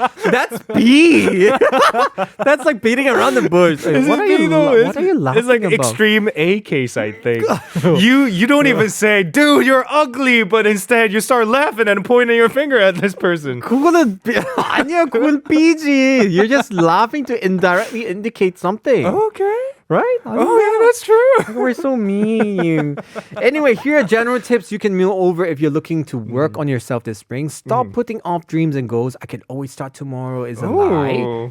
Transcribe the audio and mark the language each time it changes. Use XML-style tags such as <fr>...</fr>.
<en>That's B. That's like beating around the bush. Like, what are you laughing It's like about? extreme A case, I think. You don't even say, dude, you're ugly, but instead you start laughing and pointing your finger at this person.</en> <ko>그거는 아니야, 그건 B지.</ko> <en>You're just laughing to indirectly indicate something. Okay. Right? Yeah, that's true. We're so mean. Anyway, here are general tips you can mull over if you're looking to work on yourself this spring. Stop putting off dreams and goals. I can always start tomorrow is a lie.</en>